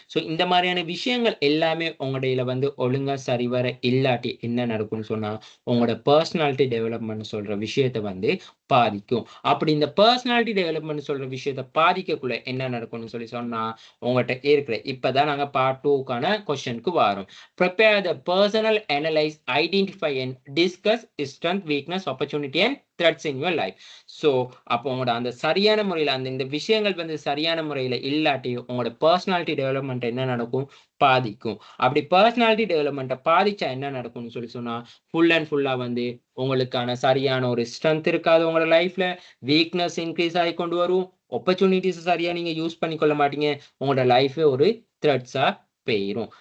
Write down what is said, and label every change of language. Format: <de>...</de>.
<ta>So இந்த மாதிரியான விஷயங்கள் எல்லாமே உங்களுடையில வந்து ஒழுங்கா சரிவர இல்லாட்டி என்ன நடக்கும்னு சொன்னா, உங்களோட பர்சனாலிட்டி டெவலப்மெண்ட் சொல்ற விஷயத்த வந்து பாதிக்கும். அப்படி இந்த பர்சனாலிட்டி டெவலப்மெண்ட் சொல்ற விஷயத்த பாதிக்கக்குள்ள என்ன நடக்கும்னு சொல்லி சொன்னா, உங்கள்ட்ட இருக்கிற இப்பதான் நாங்க பார்ட் 2க்கான கொஸ்டினுக்கு வாரோம்.</ta> <en>Prepare the personal, analyze, identify and discuss strength, weakness, opportunity and threats in your life.</en> <ta>So அப்போ உங்களோட அந்த சரியான முறையில இந்த விஷயங்கள் வந்து சரியான முறையில இல்லாட்டி உங்களோட பர்சனாலிட்டி டெவலப்மெண்ட் என்ன நடக்கும், பாதிக்கும். அப்படி பர்சனாலிட்டி டெவலப்மெண்ட்டை பாதிச்சா என்ன நடக்கும்னு சொல்லி சொன்னா, ஃபுல் அண்ட் ஃபுல்லா வந்து உங்களுக்கான சரியான ஒரு ஸ்ட்ரென்த் இருக்காது உங்களோட லைஃப்ல, வீக்னஸ் இன்க்ரீஸ் ஆகி கொண்டு வரும், ஆப்பர்ச்சுனிட்டிஸ் சரியா நீங்க யூஸ் பண்ணிக்கொள்ள மாட்டீங்க, உங்களோட லைஃபே ஒரு த்ரெட்ஸா போயிரும்.</ta>